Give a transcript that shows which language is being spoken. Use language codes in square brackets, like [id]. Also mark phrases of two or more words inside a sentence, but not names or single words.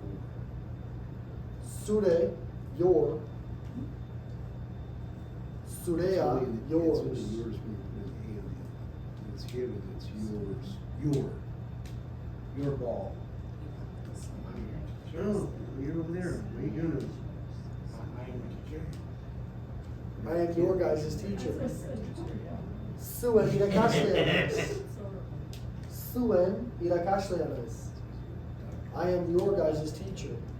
[en] Sure, your. Surea, yours. It's given, it's yours. Your ball. Oh, you're over there. What are you doing? I am your guys' teacher. [eu] Zuen irakaslea. Zuen irakaslea. [en] I am your guys' teacher.